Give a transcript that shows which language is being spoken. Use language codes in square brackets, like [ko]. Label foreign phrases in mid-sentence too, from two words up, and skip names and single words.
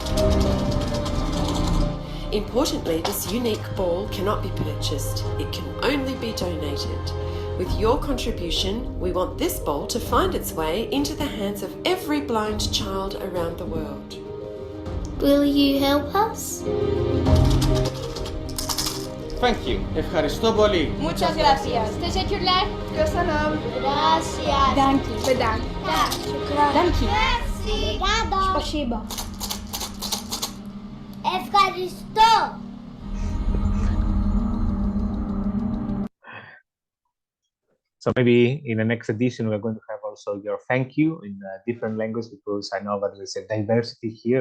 [en] Importantly, this unique ball cannot be purchased. It can only be donated. With your contribution, we want this ball to find its way into the hands of every blind child around the world. Will you help us? Thank you. [el] Ευχαριστώ πολύ. [es] Muchas gracias. Teşekkürler. Köszönöm. Gracias. [de] Danke. Bedankt. Danke. [fr] Merci. [ru] Спасибо. [el] Ευχαριστώ. [en] So maybe in the next edition, we're going to have also your thank you in different languages, because I know that there's a diversity here.